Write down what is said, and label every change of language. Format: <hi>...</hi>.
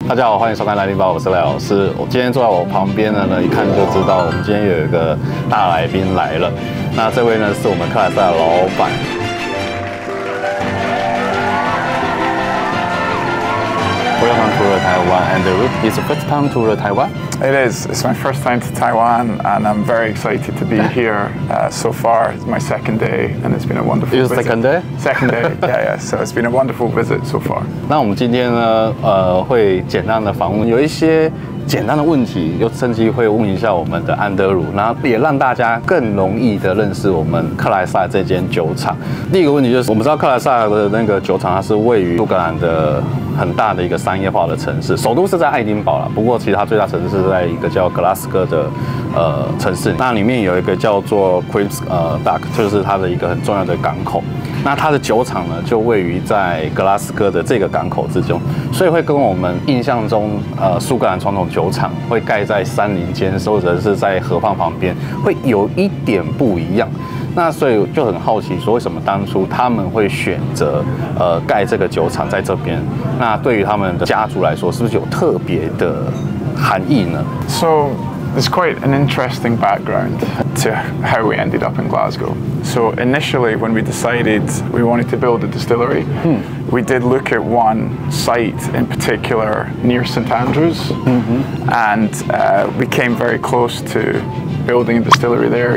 <zh>大家好，欢迎收看LAILINBAR，我是赖老师。我今天坐在我旁边的呢，一看就知道我们今天有一个大来宾来了。那这位呢是我们克莱赛的老板。</zh> <en>Welcome to Taiwan, and it's the first time to Taiwan. It is. It's my first time to Taiwan, and I'm very excited to be here. So far, it's my second day, and it's been a wonderful It's visit. Second day? Second day, yeah. So it's been a wonderful visit so far.</en> <zh>那我们今天呢，会简单的访问，有一些简单的问题，又趁机会问一下我们的安德鲁，然后也让大家更容易的认识我们克莱赛这间酒厂。第一个问题就是，我们知道克莱赛的那个酒厂，它是位于苏格兰的很大的一个商业化的城市，首都是在爱丁堡啦，不过其实它最大城市是在一个叫格拉斯哥的城市。那里面有一个叫做 Clydeside， 就是它的一个很重要的港口。那它的酒厂呢，就位于在格拉斯哥的这个港口之中，所以会跟我们印象中苏格兰传统酒厂会盖在山林间，或者是在河畔旁边，会有一点不一样。那所以就很好奇，说为什么当初他们会选择盖这个酒厂在这边？那对于他们的家族来说，是不是有特别的含义呢？</zh> <en>So there's quite an interesting background to how we ended up in Glasgow. So initially, when we decided we wanted to build a distillery, we did look at one site in particular near St Andrews, and we came very close to building a distillery there.</en>